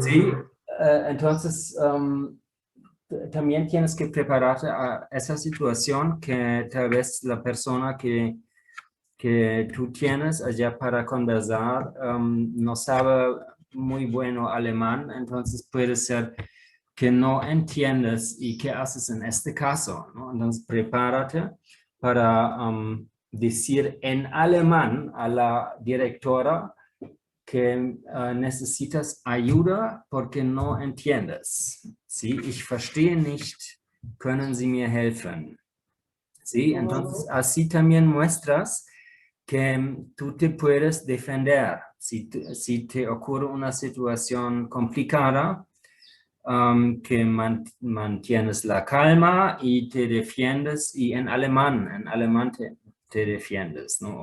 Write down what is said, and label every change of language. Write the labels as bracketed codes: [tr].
[es] sí, entonces también tienes que prepararte a esa situación que tal vez la persona que tú tienes allá para conversar no sabe muy bueno alemán, entonces puede ser que no entiendes y qué haces en este caso, ¿no? Entonces prepárate para decir en alemán a la directora que necesitas ayuda porque no entiendes. ¿Sí? [de] Ich verstehe nicht, können Sie mir helfen? [es] ¿Sí? Entonces, así también muestras que tú te puedes defender. Si te ocurre una situación complicada, que mantienes la calma y te defiendes, y en alemán te defiendes, ¿no?